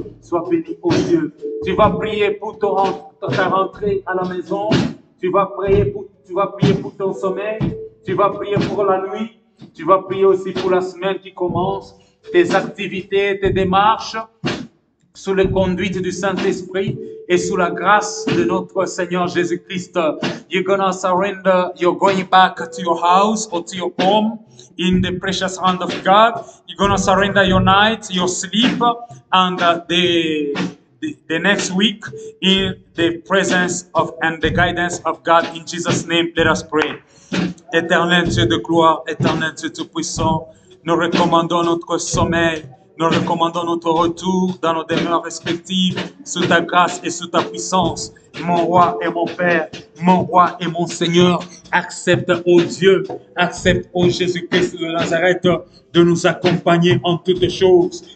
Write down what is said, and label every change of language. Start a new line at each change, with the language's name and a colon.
French: Sois béni, ô Dieu. Tu vas prier pour ta rentrée à la maison, tu vas prier pour ton sommeil, tu vas prier pour la nuit, tu vas prier aussi pour la semaine qui commence, tes activités, tes démarches, sous la conduite du Saint-Esprit et sous la grâce de notre Seigneur Jésus-Christ.
English: You're gonna surrender, you're going back to your house or to your home in the precious hand of God. You're gonna surrender your night, your sleep, and the next week in the presence of and the guidance of God. In Jesus' name, let us pray.
French: Éternel Dieu de gloire, éternel Dieu tout-puissant, nous recommandons notre sommeil, nous recommandons notre retour dans nos demeures respectives, sous ta grâce et sous ta puissance. Mon roi et mon Père, mon roi et mon Seigneur, accepte, ô Dieu, accepte, ô Jésus-Christ de Nazareth, de nous accompagner en toutes choses.